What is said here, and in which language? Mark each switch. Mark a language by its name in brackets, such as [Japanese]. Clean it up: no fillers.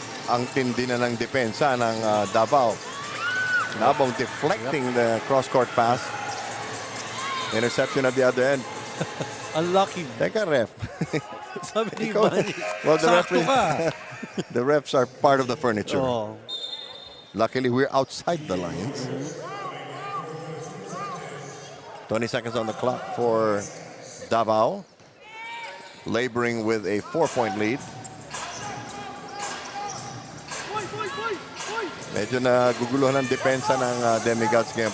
[Filipino] Ang tindi na ng depensa ng Davao. [English] Nabong deflecting the cross-court pass. Interception at the other end. Unlucky. [Filipino] Teka, ref. Sabi ni Manny, [English] Well, [Filipino] sakto ka. [English] the refs are part of the furniture. Oh. Luckily, we're outside the lines. 20 seconds on the clock for Davao. Laboring with a 4-point lead. [Filipino] Medyo naguguluhan ang depensa ng Demigods ngayon.